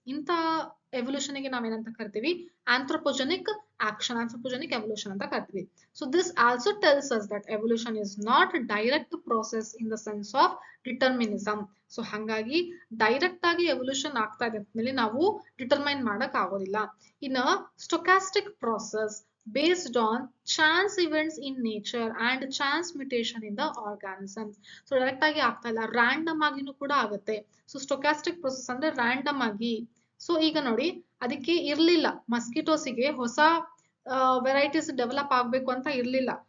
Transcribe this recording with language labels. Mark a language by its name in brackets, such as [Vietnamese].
[Kannada] ಇಂಥ ಎವಲ್ಯೂಷನ್ ಗೆ ನಾವೇನಂತ ಕರಿತೀವಿ, ಆಂಥ್ರೋಪೋಜೆನಿಕ್ ಆಕ್ಷನ್, ಆಂಥ್ರೋಪೋಜೆನಿಕ್ ಎವಲ್ಯೂಷನ್ ಅಂತ ಕರಿತೀವಿ. [English] So this also tells us that evolution is not direct process in the sense of determinism. [Kannada] So ಹಂಗಾಗಿ ಡೈರೆಕ್ಟ್ ಆಗಿ ಎವಲ್ಯೂಷನ್ ಆಗ್ತಾ ಇದೆ ಅಂದ್ಮೇಲೆ ನಾವು ಡಿಟರ್ಮೈನ್ ಮಾಡಕ್ ಆಗೋದಿಲ್ಲ. [English] In stochastic process based on chance events in nature and chance mutation in the organisms. [Kannada] So direct ಆಗಿ ಆಗ್ತಾ ಇಲ್ಲ, ರ್ಯಾಂಡಮ್ ಆಗಿನೂ ಕೂಡ ಆಗುತ್ತೆ. ಸೊ ಸ್ಟೊಕಾಸ್ಟಿಕ್ ಪ್ರೊಸೆಸ್ ಅಂದ್ರೆ ರ್ಯಾಂಡಮ್ ಆಗಿ. ಸೊ ಈಗ ನೋಡಿ, ಅದಕ್ಕೆ ಇರ್ಲಿಲ್ಲ, ಮಸ್ಕಿಟೋಸಿಗೆ ಹೊಸ ವೆರೈಟೀಸ್ ಡೆವಲಪ್ ಆಗ್ಬೇಕು ಅಂತ ಇರ್ಲಿಲ್ಲ.